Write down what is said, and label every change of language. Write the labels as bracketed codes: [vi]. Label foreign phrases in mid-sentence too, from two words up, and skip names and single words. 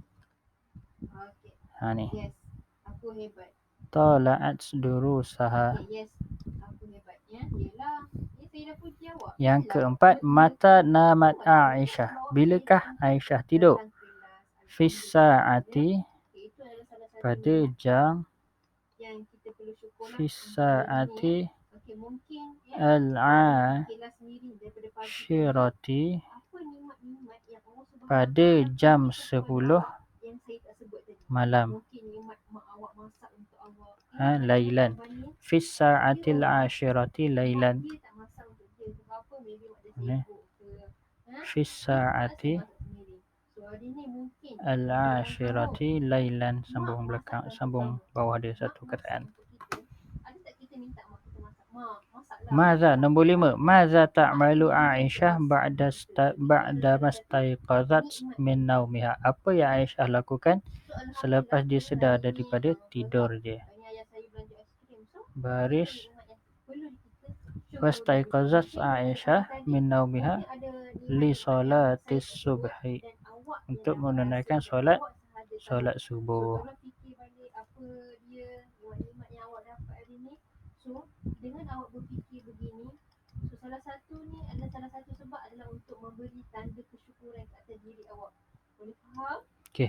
[ar] Ni. طالعت دروسها. [ms] Yang keempat, [ar] متى نامت عائشة? [ms] Bilakah Aisyah tidur? [ar] في الساعة, [ms] pada jam, [ar] في الساعة العاشرة, [ms] pada jam 10 malam. [ar] Lailan. في الساعة العاشرة ليلا. في الساعة العاشرة ليلا. [ms] Sambung belakang, sambung bawah dia satu kataan. Maza, nombor 5. [ar] ماذا تعمل عائشة بعد ما استيقظت من نومها? [ms] Apa yang Aisyah lakukan selepas dia sedar daripada tidur dia? [ar] Baris. واستيقظت عائشة من نومها لصلاة الصبح. [ms] Untuk menunaikan solat subuh. Okey.